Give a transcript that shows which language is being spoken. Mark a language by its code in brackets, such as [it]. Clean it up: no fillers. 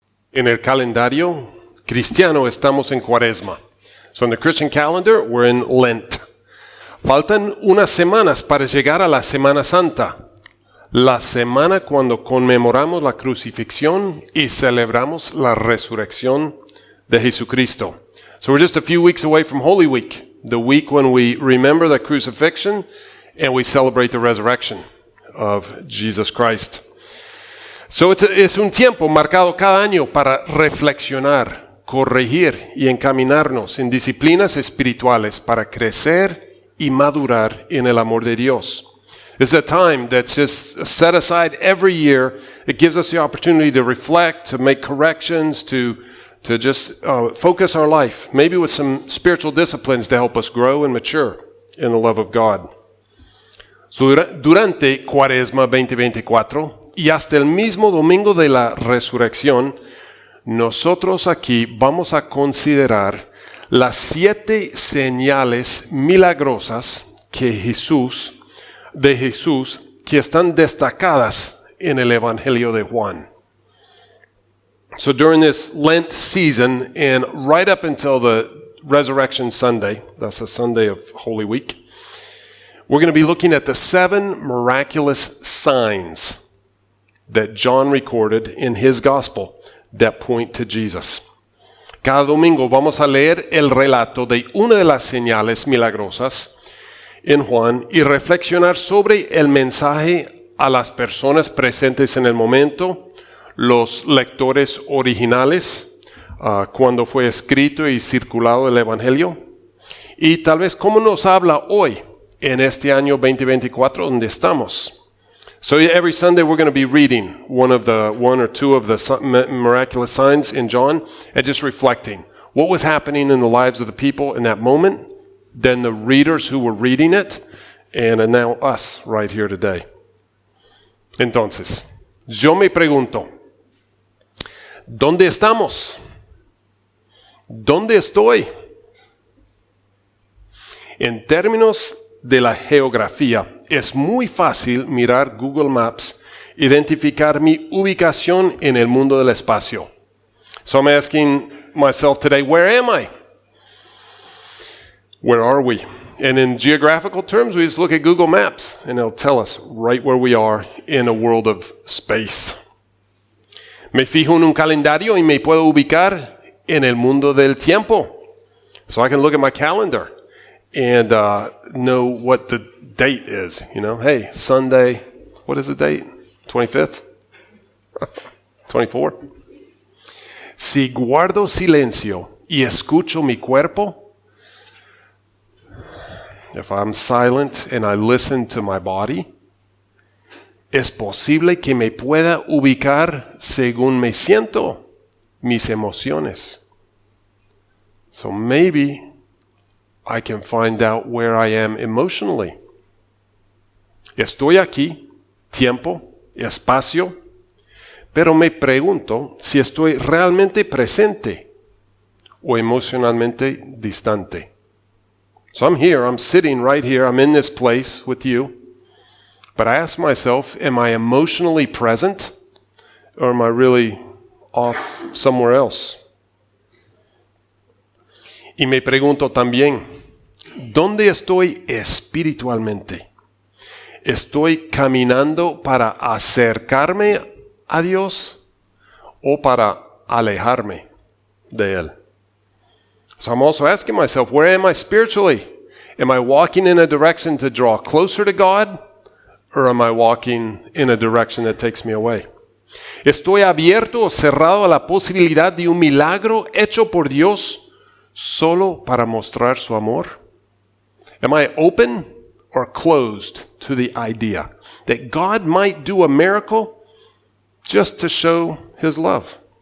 [es] En el calendario cristiano estamos en Cuaresma. [en] So in the Christian calendar, we're in Lent. [es] Faltan unas semanas para llegar a la Semana Santa, la semana cuando conmemoramos la crucifixión y celebramos la resurrección de Jesucristo. [en] So we're just a few weeks away from Holy Week, the week when we remember the crucifixion and we celebrate the resurrection of Jesus Christ. [es] So es un tiempo marcado cada año para reflexionar, corregir y encaminarnos en disciplinas espirituales para crecer y madurar en el amor de Dios. [en] It's a time that's just set aside every year. It gives us the opportunity to reflect, to make corrections, to just focus our life, maybe with some spiritual disciplines to help us grow and mature in the love of God. [es] So, durante Cuaresma 2024 y hasta el mismo domingo de la resurrección, nosotros aquí vamos a considerar las 7 señales milagrosas de Jesús que están destacadas en el evangelio de Juan. [en] So during this Lent season and right up until the Resurrection Sunday, that's the Sunday of Holy Week, we're going to be looking at the 7 miraculous signs that John recorded in his gospel that point to Jesus. [es] Cada domingo vamos a leer el relato de una de las señales milagrosas en Juan y reflexionar sobre el mensaje a las personas presentes en el momento, los lectores originales, cuando fue escrito y circulado el evangelio, y tal vez cómo nos habla hoy en este año 2024 donde estamos. [en] So every Sunday we're going to be reading one or two of the miraculous signs in John and just reflecting what was happening in the lives of the people in that moment, then the readers who were reading it, and now us right here today. [es] Entonces, yo me pregunto, ¿dónde estamos? ¿Dónde estoy? En términos de la geografía, es muy fácil mirar Google Maps, identificar mi ubicación en el mundo del espacio. [en] So I'm asking myself today, where am I? Where are we? And in geographical terms, we just look at Google Maps and it'll tell us right where we are in a world of space. [es] Me fijo en un calendario y me puedo ubicar en el mundo del tiempo. [en] So I can look at my calendar and know what the date is. You know, hey, Sunday, what is the date? 25th? 24th? [es] Si guardo silencio y escucho mi cuerpo, [en] if I'm silent and I listen to my body, [es] es posible que me pueda ubicar según me siento, mis emociones. [en] So maybe I can find out where I am emotionally. [es] Estoy aquí, tiempo, espacio, pero me pregunto si estoy realmente presente o emocionalmente distante. [en] So I'm here, I'm sitting right here, I'm in this place with you, but I ask myself, am I emotionally present or am I really off somewhere else? [es] Y me pregunto también, ¿dónde estoy espiritualmente? ¿Estoy caminando para acercarme a Dios o para alejarme de Él? [en] So I'm also asking myself, where am I spiritually? Am I walking in a direction to draw closer to God or am I walking in a direction that takes me away? [es] ¿Estoy abierto o cerrado a la posibilidad de un milagro hecho por Dios solo para mostrar su amor? [en] Am I open or closed to the idea that God might do a miracle just to show His love?